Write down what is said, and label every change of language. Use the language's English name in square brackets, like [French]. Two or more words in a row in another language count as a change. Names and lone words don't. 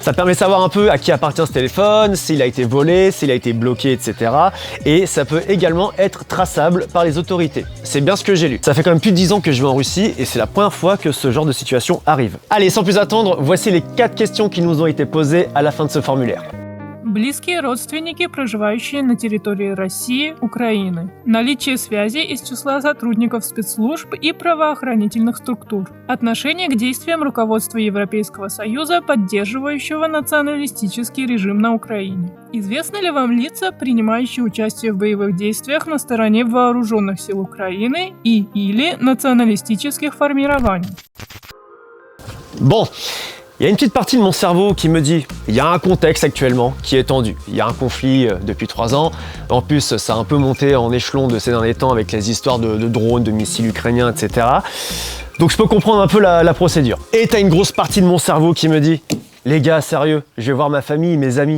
[French] Ça permet de savoir un peu à qui appartient ce téléphone, s'il a été volé, s'il a été bloqué, etc. Et ça peut également être traçable par les autorités. C'est bien ce que j'ai lu. Ça fait quand même plus de 10 ans que je vais en Russie et c'est la première fois que ce genre de situation arrive. Allez, sans plus attendre, voici les 4 questions qui nous ont été posées à la fin de ce formulaire. [Russian] близкие родственники, проживающие на территории России, Украины, наличие связи из числа сотрудников спецслужб и правоохранительных структур, отношение к действиям руководства Европейского Союза, поддерживающего националистический режим на Украине. Известны ли вам лица, принимающие участие в боевых действиях на стороне вооруженных сил Украины и/или националистических формирований? [French] Bon, il y a une petite partie de mon cerveau qui me dit, il y a un contexte actuellement qui est tendu. Il y a un conflit depuis 3 ans. En plus, ça a un peu monté en échelon de ces derniers temps avec les histoires de drones, de missiles ukrainiens, etc. Donc je peux comprendre un peu la procédure. Et t'as une grosse partie de mon cerveau qui me dit, les gars, sérieux, je vais voir ma famille, mes amis.